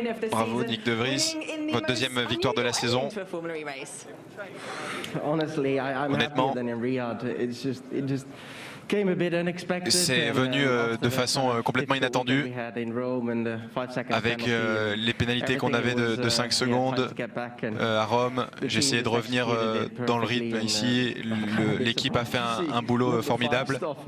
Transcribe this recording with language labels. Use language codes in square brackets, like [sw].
[fr] Bravo Nick De Vries, votre 2e victoire de la saison. [en] Honestly, I'm [fr] honnêtement, [en] happier than in Riyadh. It just [fr] C'est venu de façon complètement inattendue, avec les pénalités qu'on avait de 5 secondes à Rome. J'ai essayé de revenir dans le rythme ici. L'équipe a fait un boulot formidable.